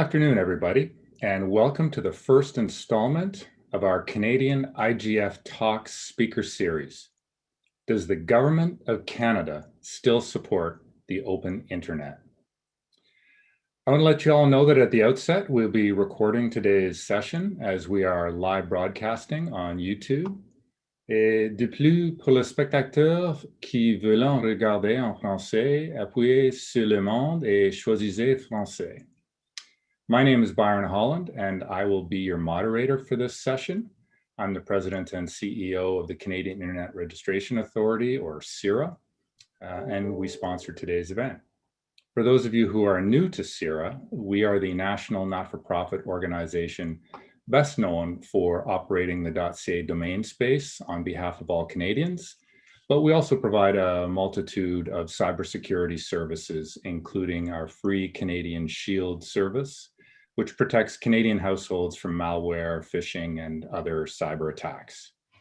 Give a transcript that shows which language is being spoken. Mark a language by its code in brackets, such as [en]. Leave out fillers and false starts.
[en] Afternoon, everybody, and welcome to the first installment of our Canadian IGF Talks speaker series. Does the Government of Canada still support the open internet? I want to let you all know that at the outset, we'll be recording today's session as we are live broadcasting on YouTube. [fr] Et de plus, pour les spectateurs qui veulent regarder en français, appuyez sur le monde et choisissez français. [en] My name is Byron, Holland, and I will be your moderator for this session. I'm the president and CEO of the Canadian Internet Registration Authority, or CIRA, and we sponsor today's event. For those of you who are new to CIRA, we are the national not-for-profit organization best known for operating the .ca domain space on behalf of all Canadians, but we also provide a multitude of cybersecurity services, including our free Canadian Shield service, which protects Canadian households from malware, phishing, and other cyber attacks.